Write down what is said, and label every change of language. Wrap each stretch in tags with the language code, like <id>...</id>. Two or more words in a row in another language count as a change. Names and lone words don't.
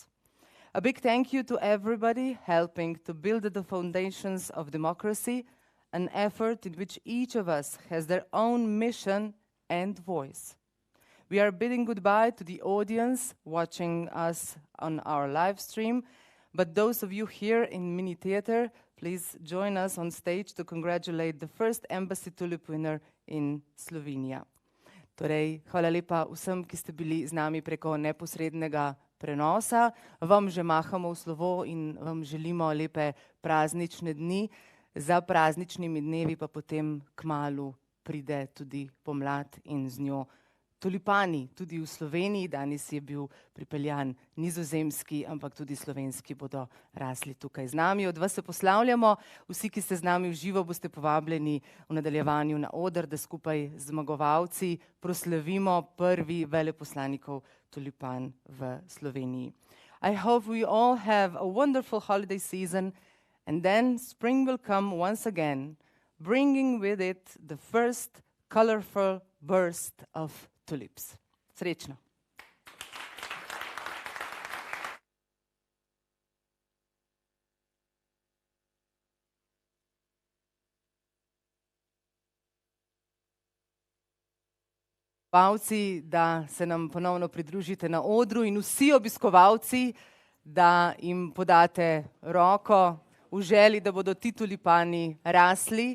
<en>A big thank you to everybody helping to build the foundations of democracy, an effort in which each of us has their own mission and voice. We are bidding goodbye to the audience watching us on our live stream, but those of you here in Mini Theatre, please join us on stage to congratulate the first Embassy Tulip winner in Slovenia.</en> <sl>Torej, hvala lepa vsem, ki ste bili z nami preko neposrednega prenosa. Vam že mahamo v slovo in vam želimo lepe praznične dni. Za prazničnimi dnevi pa potem kmalu pride tudi pomlad in z njo tulipani. Tudi v Sloveniji danes je bil pripeljan nizozemski, ampak tudi slovenski bodo rasli tukaj z nami. Od vas se poslavljamo. Vsi, ki ste z nami v živo, boste povabljeni v nadaljevanju na oder, da skupaj z zmagovalci proslavimo prvi veleposlanikov tulipan v Sloveniji.</sl> <en>I hope we all have a wonderful holiday season, and then spring will come once again, bringing with it the first colorful burst of tulips.</en> <sl>Srečno! Obiskovalci, da se nam ponovno pridružite na odru, in vsi obiskovalci, da jim podate roko v želji, da bodo ti tulipani rasli.</sl>